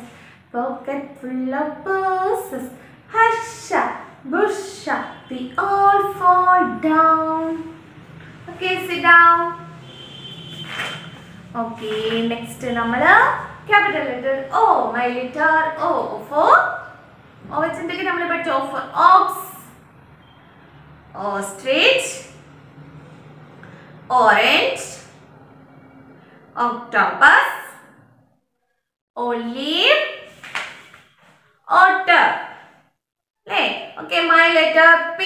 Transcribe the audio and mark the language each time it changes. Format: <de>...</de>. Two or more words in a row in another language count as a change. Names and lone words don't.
<en>Pocket full of purses. Husha, busha, we all fall down. Okay, sit down. Okay, next namala capital letter O. My letter O for</en> <ml>ഓവെച്ചിന്ദിക്കെ നമ്മൾ പഠിച്ചു</ml> <en>O for ox, ostrich, orange, octopus, olive, otter. Okay, my letter P.</en>